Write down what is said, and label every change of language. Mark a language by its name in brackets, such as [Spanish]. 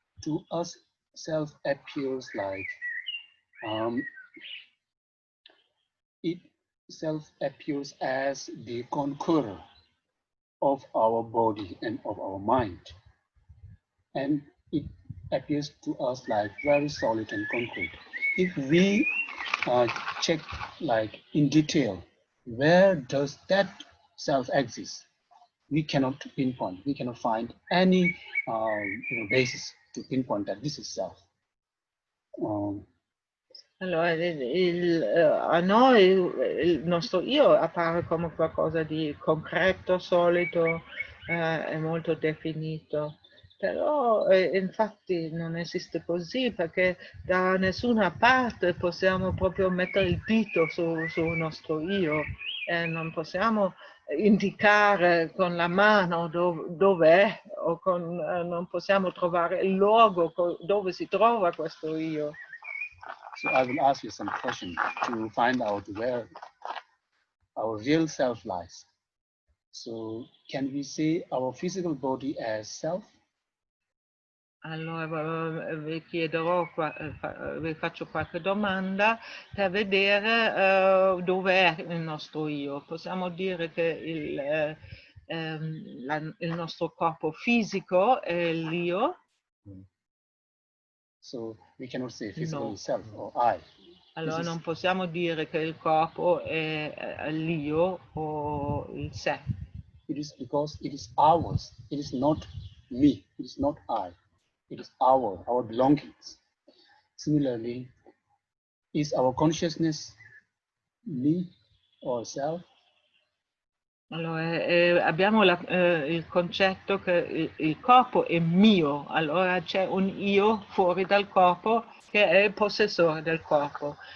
[English] To us, self appears like it self appears as the conqueror of our body and of our mind, and it appears to us like very solid and concrete. If we check like in detail, where does that self exist? We cannot pinpoint. We cannot find any basis to pinpoint that this is self. [Italian] Allora, a noi il nostro io appare come qualcosa di concreto, solido e molto definito, però infatti non esiste così perché da nessuna parte possiamo proprio mettere il dito sul nostro io, non possiamo indicare con la mano dove è o non possiamo trovare il luogo dove si trova questo io. [English] So I will ask you some questions to find out where our real self lies. So can we say our physical body as self? [Italian] Allora vi chiederò, vi faccio qualche domanda per vedere dove è il nostro io. Possiamo dire che il nostro corpo fisico è l'io? [English] So we cannot say physically No. self or I. [Italian] Allora non possiamo dire che il corpo è l'io o il sé. [English] It is because it is ours. It is not me. It is not I. It is our belongings. Similarly, is our consciousness me or self? [Italian] Allora, abbiamo il concetto che il corpo è mio, allora c'è un io fuori dal corpo che è il possessore del corpo.